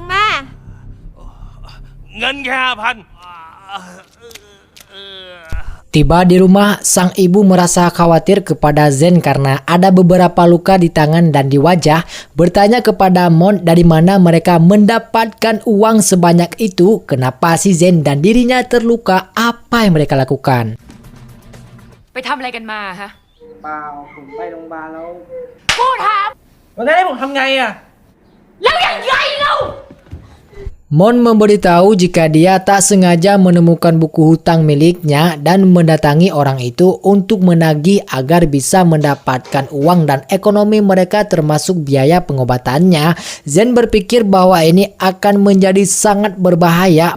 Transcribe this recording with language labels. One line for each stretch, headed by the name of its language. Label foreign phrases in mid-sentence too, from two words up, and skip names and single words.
Indonesian: Tiba di rumah, sang ibu merasa khawatir kepada Zen karena ada beberapa luka di tangan dan di wajah. Bertanya kepada Mon dari mana mereka mendapatkan uang sebanyak itu, kenapa si Zen dan dirinya terluka, apa yang mereka lakukan.
Thai: ไปทำอะไรกันมาฮะ เปล่าผมไปโรงพยาบาลแล้ว พูดถาม วันนั้นให้ผมทำไงอ่ะ แล้วยังไงเล่า
Indonesian: Mon memberitahu jika dia tak sengaja menemukan buku hutang miliknya dan mendatangi orang itu untuk menagih agar bisa mendapatkan uang dan ekonomi mereka termasuk biaya pengobatannya. Zen berpikir bahwa ini akan menjadi sangat berbahaya.